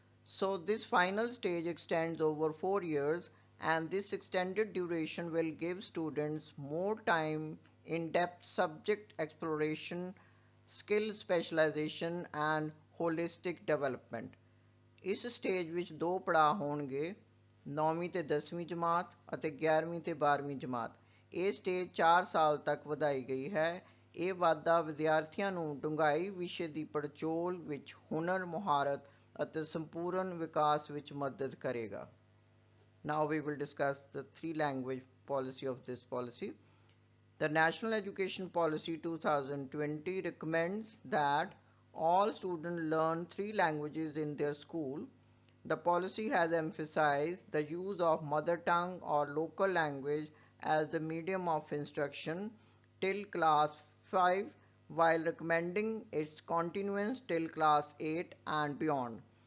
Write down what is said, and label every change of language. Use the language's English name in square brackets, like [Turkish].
[English] So this final stage extends over 4 years and this extended duration will give students more time, in-depth subject exploration, skill specialization and holistic development. [Punjabi] ਇਸ stage ਵਿੱਚ 2 ਪੜਾਅ ਹੋਣਗੇ, 9ਵੀਂ ਤੇ 10ਵੀਂ ਜਮਾਤ ਅਤੇ 11ਵੀਂ ਤੇ 12ਵੀਂ ਜਮਾਤ। ਇਹ ਸਟੇਜ 4 ਸਾਲ ਤੱਕ ਵਧਾਈ ਗਈ ਹੈ। ਇਹ ਵਾਧਾ ਵਿਦਿਆਰਥੀਆਂ ਨੂੰ ਡੂੰਘਾਈ ਵਿਸ਼ੇ ਦੀ ਪੜਚੋਲ ਵਿੱਚ ਹੁਨਰ, ਮੁਹਾਰਤ ਅਤੇ ਸੰਪੂਰਨ ਵਿਕਾਸ ਵਿੱਚ ਮਦਦ ਕਰੇਗਾ। [English] Now we will discuss the three language policy of this policy. The National Education Policy 2020 recommends that all students learn three languages in their school. The policy has emphasized the use of mother tongue or local language as the medium of instruction till class 5 while recommending its continuance till class 8 and beyond.